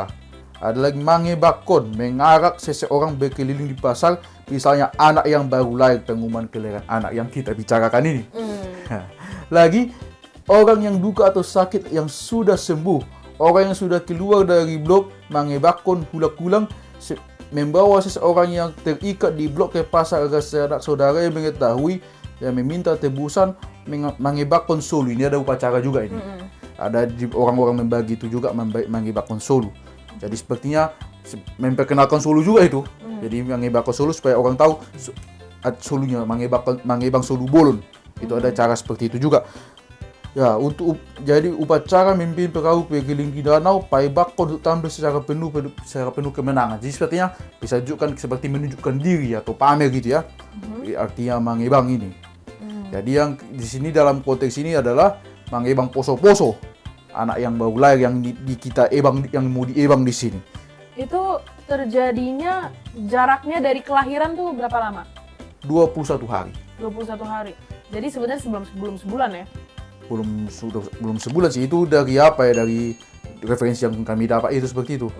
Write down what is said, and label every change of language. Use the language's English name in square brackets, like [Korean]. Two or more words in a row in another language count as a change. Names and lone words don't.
[Indonesian] Ada lagi mangebakon, mengarak seseorang berkeliling di pasar, misalnya anak yang baru lahir, pengumuman kelahiran anak yang kita bicarakan ini. Lagi, orang yang duka atau sakit yang sudah sembuh, orang yang sudah keluar dari blok, [Batak Toba] mangebakon hulak-hulang, [Indonesian] membawa seseorang yang terikat di blok ke pasar agar saudara yang mengetahui yang meminta tebusan, [Batak Toba] mangebakon solu. [Indonesian] Ini ada upacara juga ini. Ada orang-orang membagi itu juga [Batak Toba] mangebakon solu. [Indonesian] Jadi sepertinya memperkenalkan solu juga itu. Jadi [Batak Toba] mangebakon solu [Indonesian] supaya orang tahu solunya [Batak Toba] mangebang solu bolon. [Indonesian] Itu ada cara seperti itu juga. Ya, jadi upacara memimpin perahu berkeliling di danau, paibakon untuk tampil secara penuh kemenangan. Jadi sepertinya bisa seperti menunjukkan diri atau pamer gitu ya. Artinya mangebang ini. Jadi yang di sini dalam konteks ini adalah [Batak Toba] mangebang poso-poso. [Indonesian] Anak yang baru lahir yang kita ebang, yang mau diebang di sini. Itu terjadinya jaraknya dari kelahiran tuh berapa lama? 21 hari. 21 hari. Jadi sebenarnya sebelum sebulan ya? Belum sebulan sih, itu dari referensi yang kami dapat itu seperti itu.